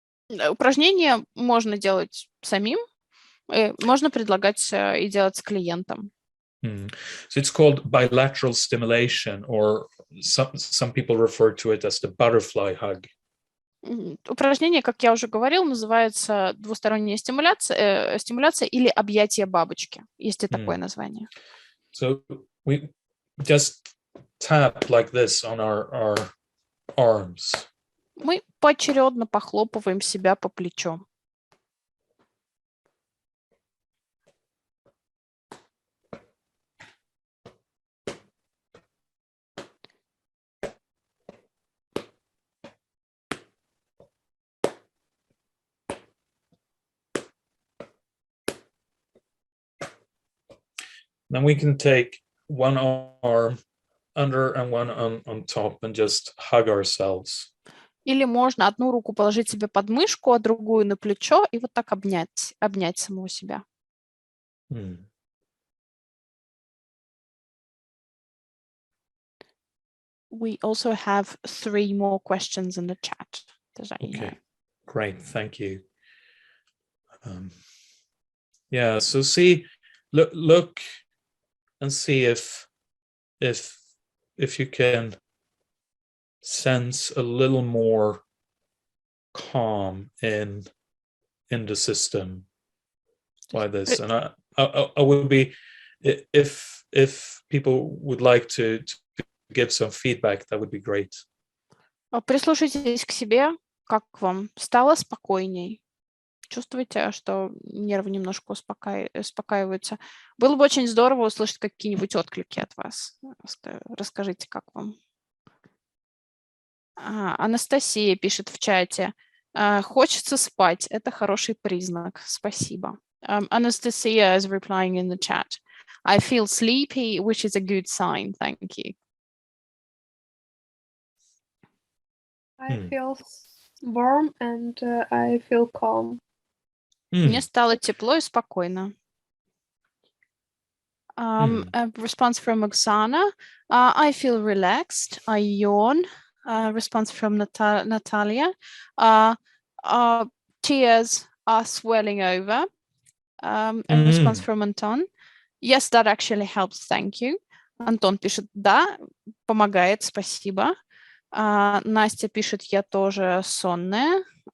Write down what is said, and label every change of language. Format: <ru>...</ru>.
<ru>Упражнение можно делать самим, можно предлагать и делать с клиентом.</ru> <en>So it's called bilateral stimulation, or some people refer to it as the butterfly hug.</en> <ru>Упражнение, как я уже говорил, называется двусторонняя стимуляция или объятие бабочки. Есть и такое название.</ru> <en>So we just tap like this on our arms.</en> <ru>Мы поочередно похлопываем себя по плечу.</ru> <en>Then we can take one arm under and one on top and just hug ourselves.</en> <ru>Или можно одну руку положить себе под мышку, а другую на плечо и вот так обнять самого себя.</ru> <en>We also have 3 more questions in the chat. Okay, great, thank you. Yeah, so look and see if you can sense a little more calm in the system by this. And I would be, if people would like to give some feedback, that would be great.</en> <ru>Прислушайтесь к себе, как вам стало спокойней. Чувствуете, что нервы немножко успокаиваются. Было бы очень здорово услышать какие-нибудь отклики от вас. Расскажите, как вам. Анастасия пишет в чате. Хочется спать. Это хороший признак. Спасибо.</ru> <en>Anastasia is replying in the chat. I feel sleepy, which is a good sign. Thank you. I feel warm and I feel calm.</en> <ru>Мне стало тепло и спокойно.</ru> <en>A response from Oksana. I feel relaxed. I yawn. Response from Natalia. Tears are swelling over. And response from Anton. Yes, that actually helps. Thank you.</en> <ru>Антон пишет, да, помогает, спасибо. Настя пишет, я тоже сонная.</ru>